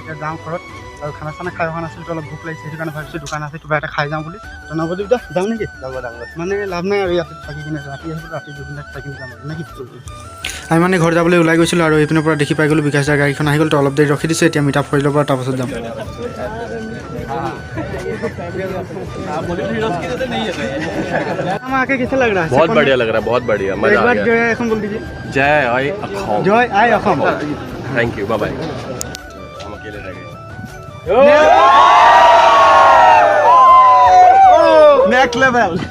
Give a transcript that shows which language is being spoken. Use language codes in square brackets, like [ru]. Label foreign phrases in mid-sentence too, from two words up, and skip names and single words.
[as] এতিয়া যাওঁ ঘৰত, আৰু খানা চানা খাই অহা নাছিলোঁ, তো অলপ ভোক লাগিছে, সেইটো কাৰণে ভাবিছোঁ দোকান আছে কিবা এটা খাই যাওঁ বুলি। তো নৱদ্বীপ দা যাওঁ নেকি? মানে লাভ নাই আৰু ইয়াতে থাকি কিনে, ৰাতি আহিব, ৰাতি জুবিন দাক থাকি যাম আৰু নেকি? আমি মানে ঘৰ যাবলৈ ওলাই গৈছিলোঁ, আৰু এইপিনৰ পৰা দেখি পাই গ'লোঁ বিকাশ দাৰ গাড়ীখন আহি গ'ল। তো অলপ দেৰি ৰখি দিছোঁ, এতিয়া মিটাপ কৰি ল'ব, তাৰপাছত যাম। [hi] आके कैसा लग रहा है? बहुत बढ़िया लग रहा है, बहुत बढ़िया, मजा आ गया। जय असम बोल दीजिए। [as] জয় আই অসম। জয় আই অসম। [en] thank you, bye bye. [hi] हम अकेले रह गए। [en] next level.